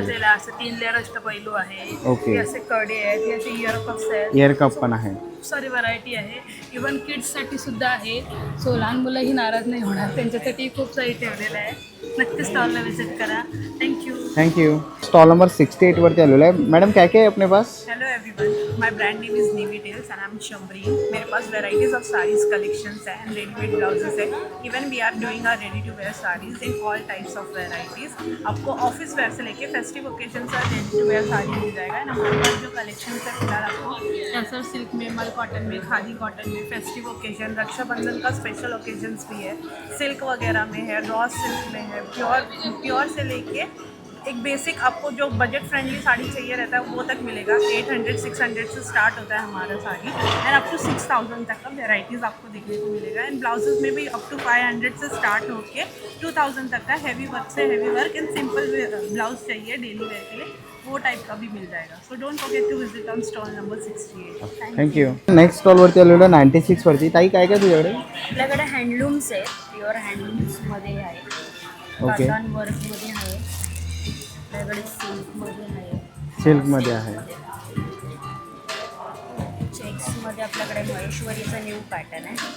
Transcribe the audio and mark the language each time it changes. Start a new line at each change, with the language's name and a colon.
Marathi: घातलेला असं 3 लेअर अष्टपैलू आहे.
English: Okay.
Marathi: हे असे कडे आहेत, हे असे इयर कप्स आहेत. इयर कप पण आहे. खूप सारी व्हरायटी आहे. इवन किड्ससाठी सुद्धा आहे. सो लहान मुलंही नाराज नाही होणार, त्यांच्यासाठी खूप सारी ठेवलेलं आहे. नक्की स्टॉलला व्हिजिट करा.
English: Thank you.
Marathi: स्टॉल नंबर 68वरती आलेलो आहे.
Hindi: मॅडम, क्या क्या है अपने पास?
English: Hello everyone, my brand name is Navy Tales and I am Shambari.
Hindi: मेरे पास वेराइटीज़ ऑफ साड़ीज़ कलेक्शंस हैं एंड रेडीमेड ब्लाउजेस है.
English: Even we are doing are ready to wear saris in all types of varieties.
Hindi: आपको office where से लेके festive occasion से ready to where sari मिल जाएगा. And हमारे पास जो कलेक्शन है फिलहाल आपको टसर सिल्क में, मल कॉटन में, खादी कॉटन में, फेस्टिव ओकेजन, रक्षाबंधन का स्पेशल ओकेजन्स भी है. सिल्क वगैरह में है, रॉ सिल्क में है, प्योर से लेके एक बेसिक आपको जो बजट फ्रेंडली साड़ी चाहिए रहता है वो तक मिलेगा. 800-600 से स्टार्ट होता है हमारा साड़ी एंड अप टू 6000 तक का वेराइटीज़ आपको देखने को मिलेगा. एंड ब्लाउजेज में भी अप टू 500 से स्टार्ट होके 2000 तक का हेवी वर्क से heavy work and simple blouse चाहिए डेली वेयर के लिए वो टाइप का भी मिल जाएगा.
English: So don't forget to visit on stall number 68. Thank you.
Marathi: Next स्टॉलवरती आलेलो आहे 96वरती. ताई, काय काय तुझ्याकडे? आपल्याकडे हँडलूम्स आहेत, प्युअर हँडलूम्समध्ये आहे,
English: Okay.
Marathi: कॉटन वर्कमध्ये आहे, आपल्याकडे सिल्कमध्ये आहे, सिल्कमध्ये आहे. चेक्समध्ये आपल्याकडे महेश्वरीचा न्यू पॅटर्न आहे.